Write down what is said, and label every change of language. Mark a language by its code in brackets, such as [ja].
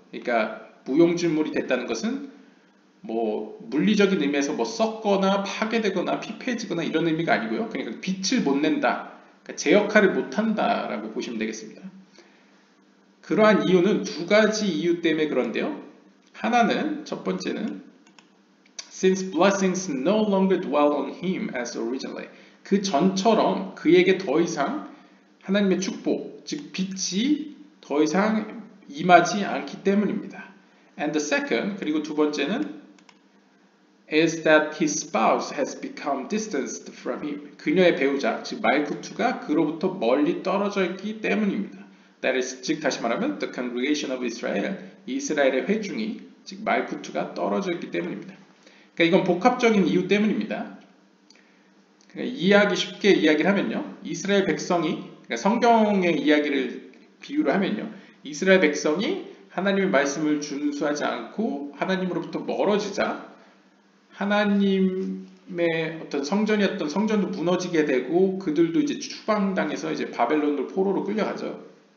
[ko] 그러니까 무용지물이 됐다는 것은 뭐 물리적인 의미에서 뭐 썩거나 파괴되거나 피폐해지거나 이런 의미가 아니고요. 그러니까 빛을 못 낸다. 그러니까 제 역할을 못 한다라고 보시면 되겠습니다. 그러한 이유는 두 가지 이유 때문에 그런데요. 하나는 첫 번째는 [en] since blessings no longer dwell on him as originally. [ko] 그 전처럼 그에게 더 이상 하나님의 축복, 즉 빛이 더 이상 임하지 않기 때문입니다. [en] And the second, [ko] 그리고 두 번째는 [en] is that his spouse has become distanced from him. [ko] 그녀의 배우자, 즉 말쿠투가 그로부터 멀리 떨어져 있기 때문입니다. [en] That is, [ko] 즉 다시 말하면 [en] the congregation of Israel, [ko] 이스라엘의 회중이, 즉 말쿠투가 떨어져 있기 때문입니다. 그러니까 이건 복합적인 이유 때문입니다. 그러니까 쉽게 이야기를 하면요, 이스라엘 백성이, 그러니까 성경의 이야기를 비유로 하면요, 이스라엘 백성이 하나님의 말씀을 준수하지 않고 하나님으로부터 멀어지자 하나님의 어떤 성전이었던 성전도 무너지게 되고 그들도 이제 추방당해서 이제 바벨론으로 포로로 끌려가죠.